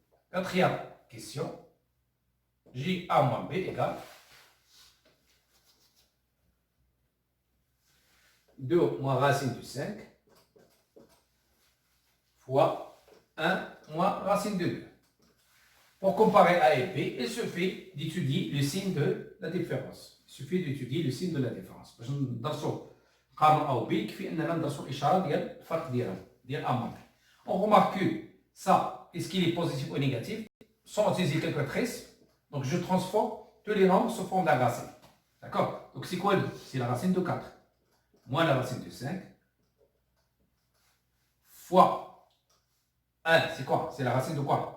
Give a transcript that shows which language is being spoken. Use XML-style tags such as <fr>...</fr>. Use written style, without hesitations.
<fr>Quatrième question. J A moins B égale 2 moins racine de 5 fois 1 moins racine de 2. Pour comparer A et B, il suffit d'étudier le signe de la différence. Il suffit d'étudier le signe de la différence.</fr> <ar>باش ندرسوا نقارنوا A ou B يكفي اننا ندرسوا الاشاره ديال الفرق ديال A moins B.</ar> <fr>On remarque que ça, est-ce qu'il est positif ou négatif, sans utiliser calculatrice. Donc je transforme tous les nombres sous forme d'un racine. D'accord? Donc c'est quoi? C'est la racine de 4 moins la racine de 5 fois 1. C'est quoi? C'est la racine de quoi?</fr>